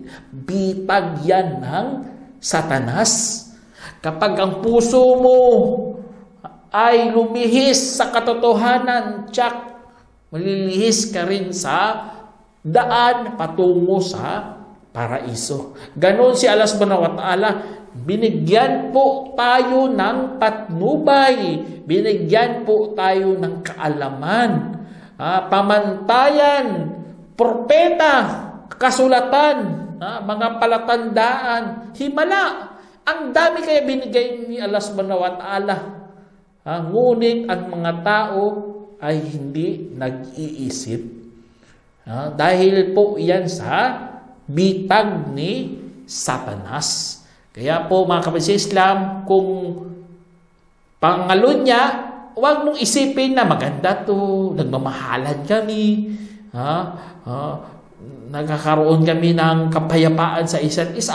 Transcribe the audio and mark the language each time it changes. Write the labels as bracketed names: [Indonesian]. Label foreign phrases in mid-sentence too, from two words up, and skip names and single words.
[Filipino] Bitag yan ng Satanas. Kapag ang puso mo ay lumihis sa katotohanan, tsak, malilihis ka rin sa daan patungo sa paraiso. Ganon si Allah [Arabic] سبحانه وتعالى. [Filipino] Binigyan po tayo ng patnubay. Binigyan po tayo ng kaalaman. Pamantayan, propeta, kasulatan, mga palatandaan, himala. Ang dami kaya binigay ni Allah [Arabic] سبحانه وتعالى. [Filipino] Ngunit ang mga tao ay hindi nag-iisip. Dahil po yan sa bitag ni Satanas. Kaya po mga kapatid sa Islam, kung pangalun niya, huwag mong isipin na maganda to, nagmamahalan kami, nagkakaroon kami ng kapayapaan sa isa't isa.